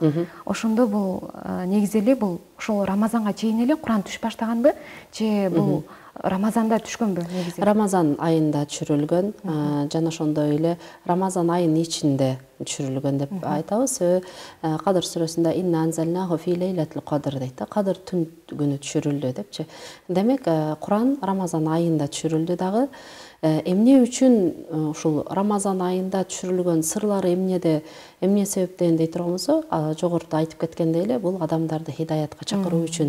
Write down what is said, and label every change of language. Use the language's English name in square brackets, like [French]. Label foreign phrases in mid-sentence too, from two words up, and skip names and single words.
[Kyrgyz] Ошондо бул негизи эле бул ошол Рамазанга чейин эле Куран түшүп баштаганбы, же бул Рамазанда түшкөнбү негизи? Рамазан айында түшүрүлгөн, жана ошондой эле Рамазан айынын ичинде түшүрүлгөн деп айтабыз. Кадыр сүрөсүндө [Arabic] إنا أنزلناه في ليلة القدر [Kyrgyz] дейт да, кадыр түн күнү түшүрүлдү депчи. Демек, Куран Рамазан айында түшүрүлдү дагы. Эмне үчүн ушул Рамазан айында түшүрүлгөн сырлары эмне себептен дей турганбызбы, жогоруда айтып кеткендей эле, бул адамдарды хидаятка чакыруу үчүн.